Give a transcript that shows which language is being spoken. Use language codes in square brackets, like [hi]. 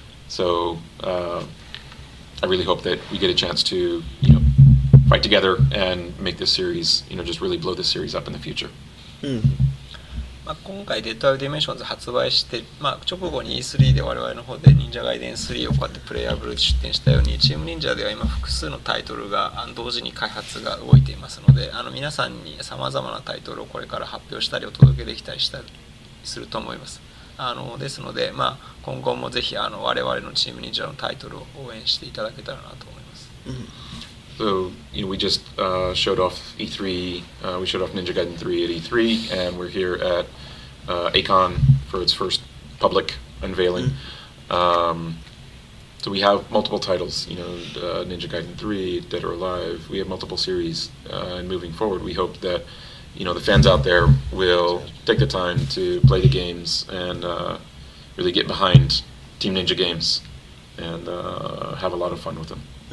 [en] So I really hope that we get a chance to, fight together and make this series, just really blow this series up in the future. [ja] 今回デッドアイディメンションズ発売して、直後に E3 で我々の方で忍者ガイデン3をこうやってプレイヤブルで出展したように、チーム忍者では今複数のタイトルが同時に開発が動いていますので、皆さんにさまざまなタイトルをこれから発表したりお届けできたりすると思います。ですので、今後もぜひ我々のチーム忍者のタイトルを応援していただけたらなと思います。 [en] So, we just showed off E3, we showed off Ninja Gaiden 3 at E3, and we're here at Acon for its first public unveiling. So we have multiple titles, Ninja Gaiden 3, Dead or Alive, we have multiple series, and moving forward we hope that, the fans out there will take the time to play the games and really get behind Team Ninja games and have a lot of fun with them.